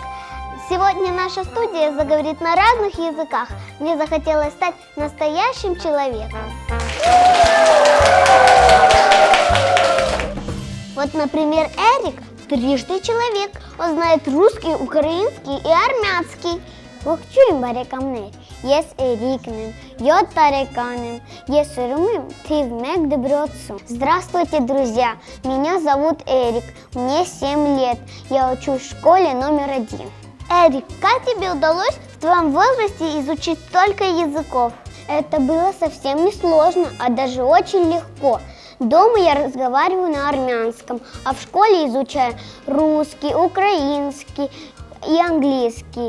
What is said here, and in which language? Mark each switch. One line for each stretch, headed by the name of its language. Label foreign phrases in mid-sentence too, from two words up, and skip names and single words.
Russian: Сегодня наша студия заговорит на разных языках. Мне захотелось стать настоящим человеком. Вот, например, Эрик трижды человек. Он знает русский, украинский и армянский.
Armenian: Ողջույն բարեկամներ, ես Էրիկն եմ, 7 տարեկան եմ, ես ուրում եմ թիվ 1 դպրոցում.
Russian: Здравствуйте, друзья, меня зовут Эрик, мне 7 лет, я учусь в школе номер 1. Эрик, как тебе удалось в твоем возрасте изучить столько языков? Это было совсем не сложно, а даже очень легко. Дома я разговариваю на армянском, а в школе изучаю русский, украинский и английский.